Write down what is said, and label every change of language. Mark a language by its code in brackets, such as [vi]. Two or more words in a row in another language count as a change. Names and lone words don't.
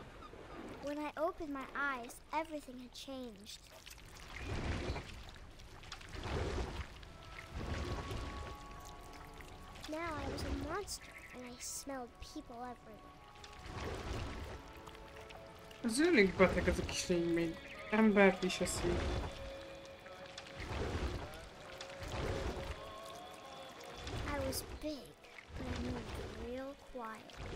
[en] When I opened my eyes, everything had changed. Now I was a monster, and I smelled people everywhere. [hu] Az elég beteg ez a kis lény, még embert is eszik. [en] I was big, but I moved real quiet.